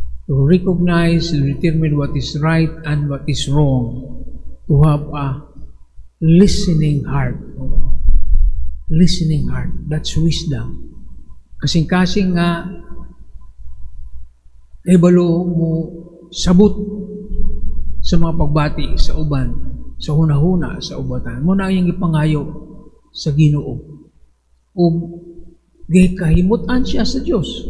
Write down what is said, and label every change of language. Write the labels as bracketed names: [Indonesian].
[English] To recognize, determine what is right and what is wrong. To have a listening heart. Listening heart. That's wisdom. [Cebuano] Kasing-kasing nga ibalo mo sabot sa mga pagbati sa uban, sa hunahuna sa ubatan. Muna yung ipangayo sa Ginoo. O kahimutan siya sa Diyos.